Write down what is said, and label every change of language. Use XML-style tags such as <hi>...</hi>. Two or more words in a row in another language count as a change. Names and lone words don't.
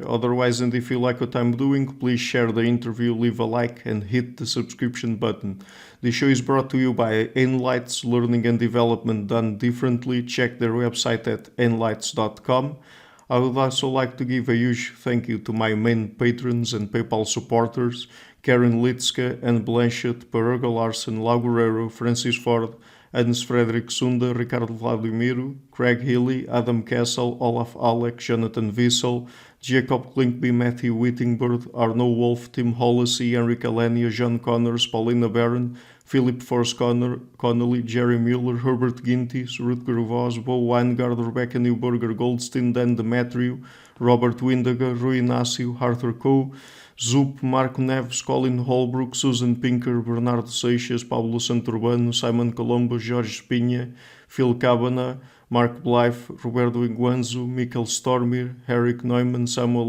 <en>Otherwise, and if you like what I'm doing, please share the interview, leave a like and hit the subscription button. The show is brought to you by Enlights, Learning and Development Done Differently. Check their website at enlights.com. I would also like to give a huge thank you to my main patrons and PayPal supporters, Karen Litska, Anne Blanchett, Parago Larson, Lau Guerrero, Francis Ford, Hans Frederick Sunda, Ricardo Vladimiro, Craig Healy, Adam Kessel, Olaf Alec, Jonathan Wiesel, Jacob Klinkby, Matthew Whittingbird, Arno Wolf, Tim Hollesy, Enrique Alenia, John Connors, Paulina Barron, Philip Force Connolly, Jerry Mueller, Herbert Gintis, Rutger Voss, Bo Weingard, Rebecca Newberger, Goldstein, Dan Demetriou, Robert Windager, Rui Inácio, Arthur Coe, Zup, Marco Neves, Colin Holbrook, Susan Pinker, Bernardo Seixas, Pablo Santurbano, Simon Colombo, Jorge Espinha, Phil Cabana, Mark Blythe, Roberto Iguanzo, Michael Stormir, Eric Neumann, Samuel</en>